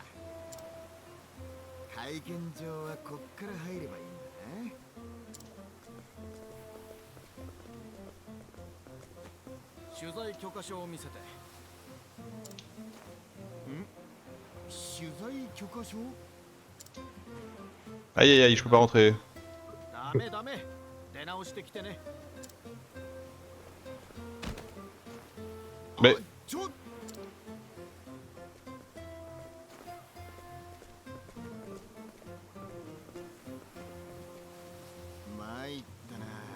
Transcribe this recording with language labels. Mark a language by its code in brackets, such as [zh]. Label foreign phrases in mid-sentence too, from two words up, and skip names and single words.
[ja] 会見場はこっから入ればいいんだな。取材許可証を見せて。取材許可証？ [fr] Aïe aïe aïe, je peux pas rentrer. [ja] ダメダメ。出直してきてね。 [fr] Mais [ja] ちょっ参ったな。